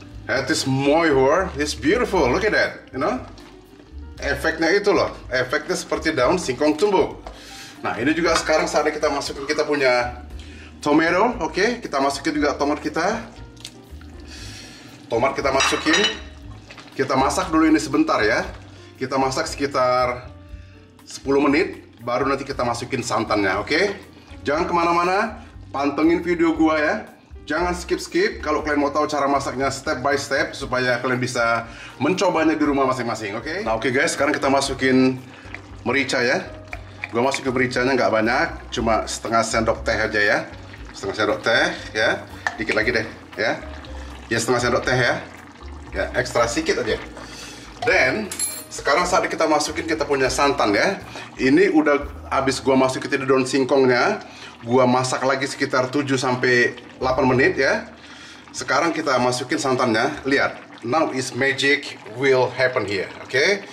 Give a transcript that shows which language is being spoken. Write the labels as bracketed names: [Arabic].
[English] It is moihur, it's beautiful, look at that, you know. [Indonesian] Efeknya itu loh, efeknya seperti daun singkong tumbuk. Nah, ini juga sekarang saatnya kita masukin kita punya tomato, oke? Kita masukin juga tomat kita. Tomat kita masukin. Kita masak dulu ini sebentar ya. Kita masak sekitar 10 menit, baru nanti kita masukin santannya, oke? Jangan kemana-mana, pantengin video gua ya. Jangan skip-skip kalau kalian mau tahu cara masaknya [English] step by step [Indonesian] supaya kalian bisa mencobanya di rumah masing-masing, oke? Nah, oke guys, sekarang kita masukin merica ya. Gue masukin mericanya nggak banyak, cuma setengah sendok teh aja ya. Setengah sendok teh ya. Dikit lagi deh ya. Ya, setengah sendok teh ya. Ya, ekstra sedikit aja. Dan sekarang saatnya kita masukin kita punya santan ya. Ini udah habis gua masukin daun singkongnya. Gua masak lagi sekitar 7 sampai 8 menit ya. Sekarang kita masukin santannya. [English] Lihat, now is magic will happen here, oke?